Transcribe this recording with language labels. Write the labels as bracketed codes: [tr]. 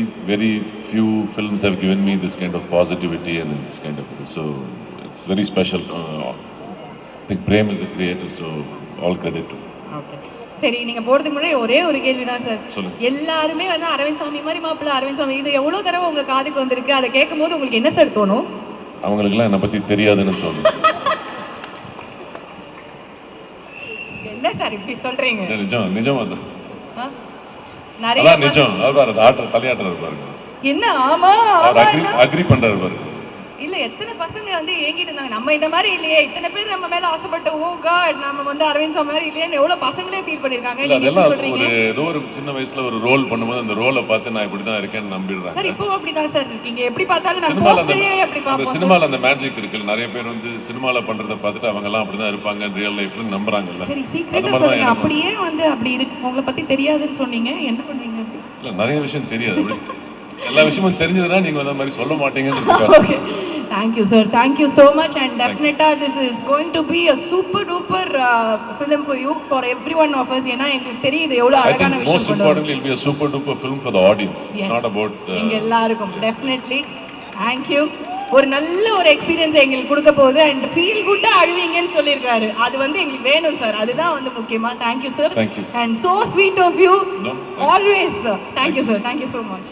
[en] very few films have given me this kind of positivity and this kind of, so it's very special. I think Prem is the creator, so all credit to him. [ta] Okay சரி, நீங்க போறதுக்கு முன்னாடி ஒரே ஒரு கேள்வி தான் sir. சொல்லுங்க. எல்லாருமே வந்து அரவிந்த் சாமி மாதிரி மாப்பிள்ள, அரவிந்த் சாமி, இது எவ்வளவு தடவை உங்க காதுக்கு வந்திருக்கு? அதை கேட்கும் போது உங்களுக்கு என்ன சார் தோணும்? அவங்களுக்குலாம் என்னை பத்தி தெரியாதுன்னு தோணும். என்ன சார் இப்படி சொல்றீங்க? நிஜம் அதான். நிறைய நிஜம். அவர் ஆட்டர் தலையாட்டுறாரு பாருங்க. என்ன ஆமா அக்ரி பண்றாரு பாருங்க. இல்ல எத்தனை பசங்க வந்து ஏங்கிட்டு இருந்தாங்க, நம்ம இந்த மாதிரி இல்லையே, இத்தனை பேர் நம்ம மேல ஆசைப்பட்ட, ஓ காட் நம்ம வந்து அரவிந்த் சாமி மாதிரி இல்லையேன்னு எவ்வளவு பசங்களே ஃபீல் பண்ணிருக்காங்க. நீங்க என்ன சொல்றீங்க? ஏதோ ஒரு சின்ன வயசுல ஒரு ரோல் பண்ணும்போது அந்த ரோலை பார்த்து நான் இப்படி தான் இருக்கேன்னு நம்பிடுறாங்க. சார் இப்போ அப்படிதான் சார் இருக்கீங்க. எப்படி பார்த்தாலும் நான் போஸ்டரே அப்படி பாப்போம். சினிமால அந்த மேஜிக் இருக்குல்ல, நிறைய பேர் வந்து சினிமால பண்றத பார்த்துட்டு அவங்க எல்லாம் அப்படிதான் இருப்பாங்க ரியல் லைஃப்ல நம்புறாங்கல்ல. சரி சீக்கிரட்டா சொல்லுங்க, அப்படியே வந்து அப்படி இருக்கு உங்களை பத்தி தெரியாதுன்னு சொன்னீங்க, என்ன பண்ணுவீங்க? அப்படி இல்ல நிறைய விஷயம் தெரியாது, அப்படி எல்லா விஷயமும் தெரிஞ்சதுன்னா நீங்க அந்த மாதிரி சொல்ல மாட்டீங்கன்னு. [en] Thank you sir, thank you so much, and definitely this is going to be a super duper film for you, for every one of us. [ta] ஏனா உங்களுக்கு தெரியுது எவ்வளவு அழகான விஷயம். [en] Most importantly, it will be a super duper film for the audience. Yes. It's not about [ta] எங்க எல்லாருக்கும். [en] Definitely thank you. [ta] ஒரு நல்ல ஒரு எக்ஸ்பீரியன்ஸ் எங்களுக்கு கொடுக்க போகுது, அண்ட் ஃபீல் குட்டா அழுவீங்கன்னு சொல்லியிருக்காரு. அது வந்து எங்களுக்கு வேணும் சார், அதுதான் வந்து முக்கியமா. Thank you sir, [en] And so sweet of you always. [ta] Thank you sir, thank you so much.